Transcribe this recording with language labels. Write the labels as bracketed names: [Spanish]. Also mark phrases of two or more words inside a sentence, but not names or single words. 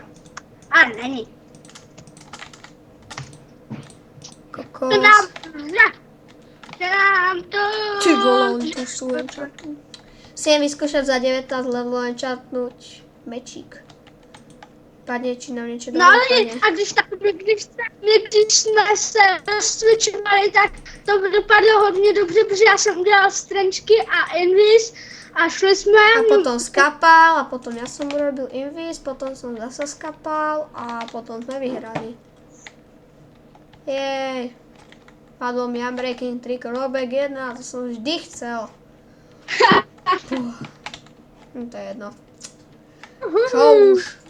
[Czech] A není. Kokos. To nám to. Ty vole, [Slovak] oni tu sú enchantnú. Musím vyskúšať za 19 level enchantnúť mečík. Padne, či nám niečo No ale dopadne. [Czech] a když jsme se rozcvičovali, tak to dopadlo hodně dobře, protože já jsem udělal strenčky a invis a šli jsme. [Slovak] A potom skapal, a potom ja som urobil invis, potom som zase skapal a potom sme vyhrali. Jej. Padlo mi Unbreaking 3 Robek 1, to som vždy chcel. To je jedno. Čo už?